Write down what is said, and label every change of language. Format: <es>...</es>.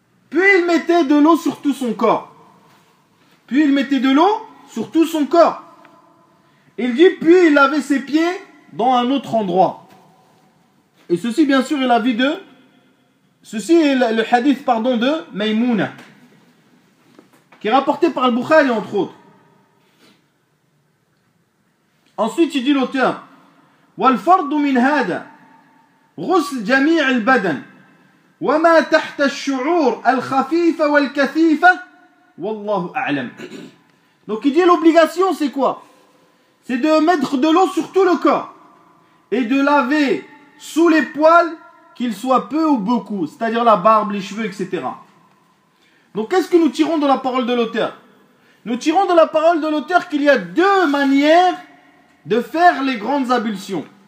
<fr>Puis il mettait de l'eau sur tout son corps. Puis il mettait de l'eau sur tout son corps. Il dit puis il lavait ses pieds dans un autre endroit. Et ceci, bien sûr, est l'avis de... Ceci est le hadith, pardon, de Maymouna, qui est rapporté par Al-Bukhari, entre autres. Ensuite, il dit l'auteur,</fr> <ar>« وَالْفَرْضُ مِنْ هَذَا غُسْلْ جَمِيعِ الْبَدَنِ وَمَا تَحْتَ الشُّعُورِ الْخَفِيفَ وَالْكَثِيفَ وَاللَّهُ أَعْلَمُ. »</ar> <fr>Donc, il dit l'obligation, c'est quoi? C'est de mettre de l'eau sur tout le corps et de laver sous les poils, qu'ils soient peu ou beaucoup, c'est-à-dire la barbe, les cheveux, etc. Donc qu'est-ce que nous tirons de la parole de l'auteur? Nous tirons de la parole de l'auteur qu'il y a deux manières de faire les grandes ablutions.</fr>